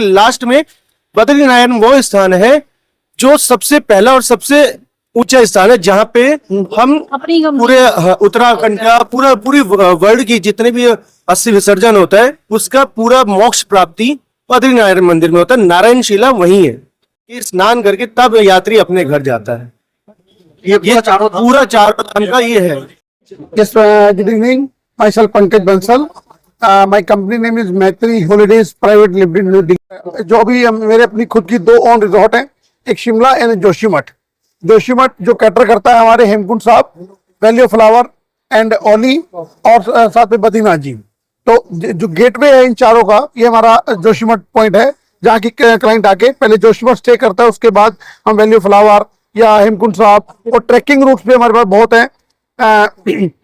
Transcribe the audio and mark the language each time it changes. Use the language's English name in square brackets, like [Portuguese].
[Hindi] Last में बद्रीनारायण वो स्थान है जो सबसे पहला और सबसे ऊंचा स्थान है, जहाँ पे हम पूरे उत्तराखंड का पूरी वर्ल्ड की जितने भी अस्थि विसर्जन होता है उसका पूरा मोक्ष प्राप्ति बद्रीनारायण मंदिर में होता है। नारायण शिला वही है, ये स्नान करके तब यात्री अपने घर जाता है। ये पूरा चारों धाम का ये है। [English] Yes, good evening. Myself Pankaj Bansal. My company name is Maitri Holidays Private Limited. [Hindi] जो भी मेरे अपनी खुद की 2 ओन रिजॉर्ट हैं, एक शिमला एंड जोशीमठ। जोशीमठ जो कैटर करता है हमारे Hemkund Sahib, valley of flower and ओली और साथ में बद्रीनाथ जी। तो जो गेटवे है इन चारों का, ये हमारा जोशीमठ पॉइंट है, जहाँ की क्लाइंट आके पहले जोशीमठ स्टे करता है, उसके बाद हम वैली ऑफ फ्लावर या हेमकुंड साहब, और ट्रैकिंग रूट्स भी हमारे पास बहुत हैं।